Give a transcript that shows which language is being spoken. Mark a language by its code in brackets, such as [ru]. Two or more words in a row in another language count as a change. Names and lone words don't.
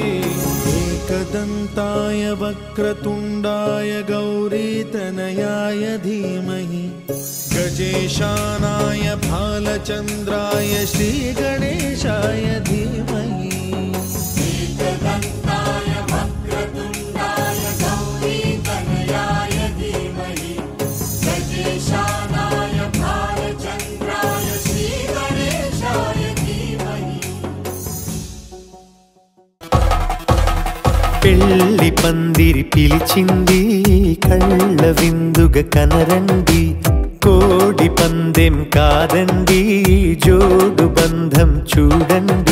[sa] एकदन्ताय वक्रतुण्डाय गौरीतनयाय धीमहि गजेशानाय भालचन्द्राय श्रीगणेशाय धीमहि एकदन्ताय वक्रतुण्डाय गौरीतनयाय धीमहि गजेशानाय भालचन्द्राय श्रीगणेशाय धीमहि [te] పెళ్లి పందిరి పిలిచింది కళ్ళ విందుగ కనరండి కోడి పందెం కాదండి జోడు బంధం చూడండి